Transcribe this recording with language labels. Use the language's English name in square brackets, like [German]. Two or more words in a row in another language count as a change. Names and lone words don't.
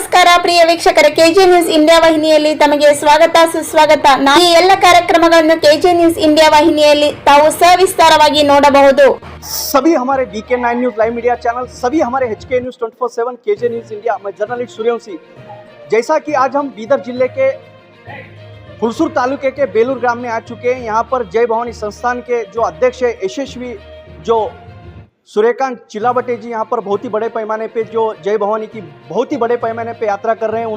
[Kannada] ಪ್ರಿಯ ವೀಕ್ಷಕರ ಕೆಜೆ ನ್ಯೂಸ್ ಇಂಡಿಯಾ ವಾಹಿನಿಯಲ್ಲಿ ತಮಗೆ ಸ್ವಾಗತ ಸುಸ್ವಾಗತ. ಈ ಎಲ್ಲ ಕಾರ್ಯಕ್ರಮಗಳನ್ನು ಕೆಜೆ ನ್ಯೂಸ್ ಇಂಡಿಯಾ ವಾಹಿನಿಯಲ್ಲಿ ತಾವು ಸವಿಸ್ತಾರವಾಗಿ ನೋಡಬಹುದು. [Hindi] सभी हमारे BK9 न्यूज लाइव मीडिया चैनल, सभी हमारे HK न्यूज 24/7 KJ न्यूज इंडिया, मैं जर्नलिस्ट सूर्यवंशी। जैसा कि आज हम बीदर जिले के हुलसूर तालुके के बेलूर ग्राम में आ चुके हैं। यहाँ पर जय भवानी संस्थान के जो अध्यक्ष है यशस्वी जो सूर्यकांत चिलाबटे जी यहाँ पर बहुत ही बड़े पैमाने पे जो जय भवानी की बहुत ही बड़े पैमाने पे यात्रा कर रहे हैं।